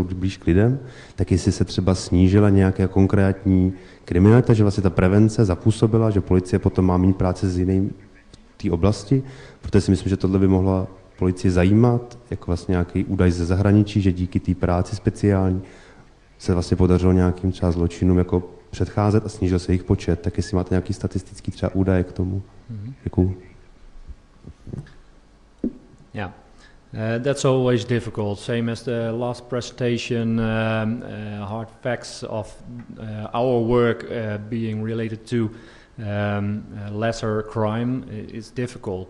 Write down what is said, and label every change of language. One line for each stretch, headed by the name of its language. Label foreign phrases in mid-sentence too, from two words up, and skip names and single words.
Czech: blíž k lidem, tak jestli se třeba snížila nějaká konkrétní kriminalita, že vlastně ta prevence zapůsobila, že policie potom má méně práce s jiným v té oblasti, protože si myslím, že tohle by mohla policii zajímat, jako vlastně nějaký údaj ze zahraničí, že díky té práci speciální se vlastně podařilo nějakým třeba zločinům jako předcházet a snížil se jejich počet. Tak jestli máte nějaký statistický třeba údaje k tomu. Děkuju.
English: Yeah, that's always difficult. Same as the last presentation, hard facts of our work being related to lesser crime is difficult.